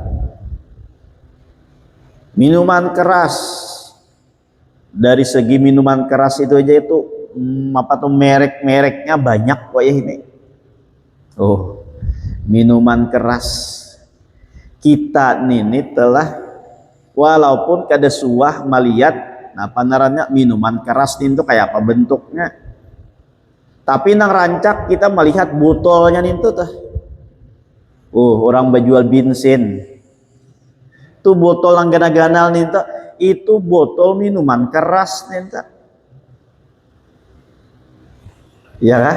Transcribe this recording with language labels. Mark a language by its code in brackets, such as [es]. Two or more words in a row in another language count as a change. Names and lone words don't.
[id] Minuman keras, dari segi minuman keras itu aja itu apa tuh merek-mereknya banyak kok ya ini. Oh, minuman keras kita ini telah walaupun [bjn] kada suah melihat apa narannya [id] minuman keras itu kayak apa bentuknya, tapi [bjn] nang rancak [id] kita melihat botolnya itu tuh. Orang berjual bensin tuh botol yang ganal-ganal nih itu botol minuman keras nih, ya kan?